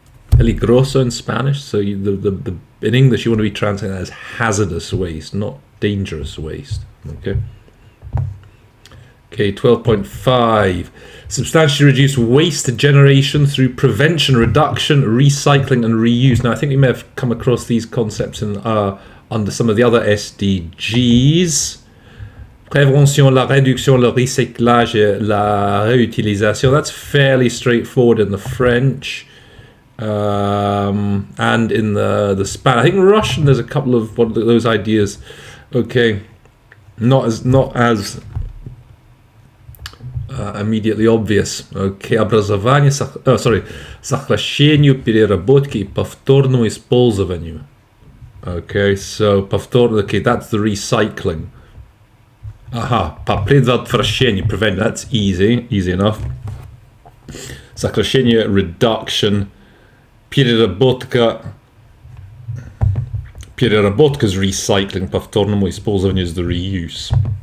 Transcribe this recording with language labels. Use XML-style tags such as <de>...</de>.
<en>Peligroso in Spanish. So in English, you want to be translating that as hazardous waste, not dangerous waste. Okay. Okay, 12.5. Substantially reduce waste generation through prevention, reduction, recycling, and reuse. Now, I think we may have come across these concepts in under some of the other SDGs.</en> <fr>Prévention, la réduction, le recyclage, et la réutilisation.</fr> <en>That's fairly straightforward in the French. And in the Spanish. I think Russian, there's a couple of those ideas. Okay. Not as immediately obvious.</en> <ru>Okay, образование, сокращению, переработке и повторному использованию.</ru> <en>Okay, so okay, that's the recycling.</en> <ru>Предотвращение,</ru> <en>prevent, that's easy enough.</en> <ru>Сокращение,</ru> <en>reduction.</en> <ru>Переработка</ru> <en>is recycling,</en> <ru>повторному использованию</ru> <en>is the reuse.</en>